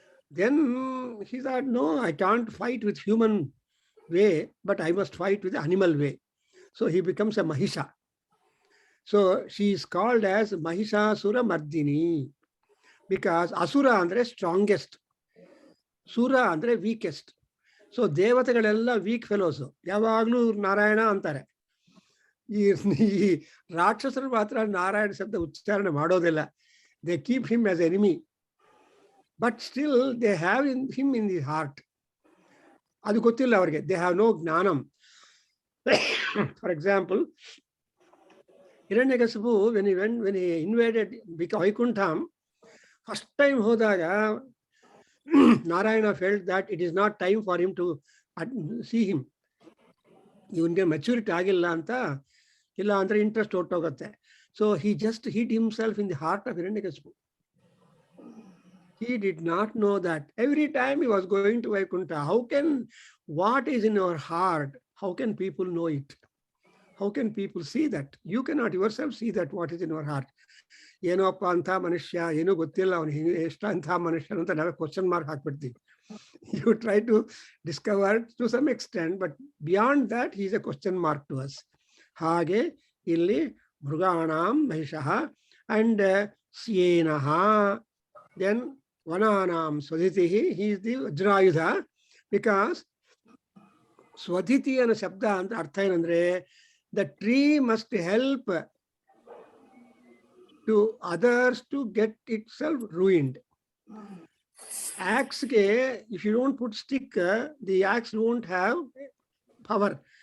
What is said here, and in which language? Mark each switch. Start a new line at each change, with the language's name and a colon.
English: Then he thought, no, I can't fight with human way, but I must fight with the animal way. So he becomes a Mahisha. So she is called as Mahishasura Mardini, because Asura andre strongest, Sura andre weakest.
Kannada: So ದೇವತೆಗಳೆಲ್ಲ weak fellows, ಯಾವಾಗಲೂ ನಾರಾಯಣ ಅಂತಾರೆ. ಈ ರಾಕ್ಷಸರು ಮಾತ್ರ ನಾರಾಯಣ ಶಬ್ದ ಉಚ್ಚಾರಣೆ ಮಾಡೋದಿಲ್ಲ.
English: They keep him as enemy, but still they have him in the heart.
Kannada: ಅದು ಗೊತ್ತಿಲ್ಲ ಅವ್ರಿಗೆ.
English: They have no ಜ್ಞಾನಂ. For example, Hiranyakashipu when he invaded Vaikuntha, first time
Kannada: ಹೋದಾಗ
English: Narayana felt that it is not time for him to see him.
Kannada: ಇವನಿಗೆ maturity ಆಗಿಲ್ಲ ಅಂತ, ಇಲ್ಲ ಅಂದ್ರೆ ಇಂಟ್ರೆಸ್ಟ್ ಹೊರಟೋಗುತ್ತೆ.
English: So he just hid himself in the heart of Hiranyakashipu. He did not know that every time he was going to Vaikuntha, what is in your heart, how can people know it? How can people see that? You cannot yourself see that what is in your heart.
Kannada: ಏನೋಪ್ಪ ಅಂತ ಮನುಷ್ಯ, ಏನೂ ಗೊತ್ತಿಲ್ಲ ಅವನಿಗೆ ಎಷ್ಟು ಅಂಥ ಮನುಷ್ಯನು ಅಂತ ನಾವೇ question mark ಹಾಕ್ಬಿಡ್ತೀವಿ.
English: You try to discover to some extent, but beyond that he is a question mark to us.
Kannada: ಹಾಗೆ ಇಲ್ಲಿ
Sanskrit: ಮೃಗಾಣಾಂ ಮಹಿಷಃ
English: and ಸ್ಯೇನಃ, then
Sanskrit: ವನಾನಾಂ ಸ್ವಧಿತಿಃ,
English: he is the ವಜ್ರಾಯುಧ. Because
Kannada: ಸ್ವಧಿತಿ ಅನ್ನೋ ಶಬ್ದ ಅಂತ ಅರ್ಥ ಏನಂದ್ರೆ
English: the tree must help to others to get itself ruined. Axe ke, if you don't put stick, the axe won't have power.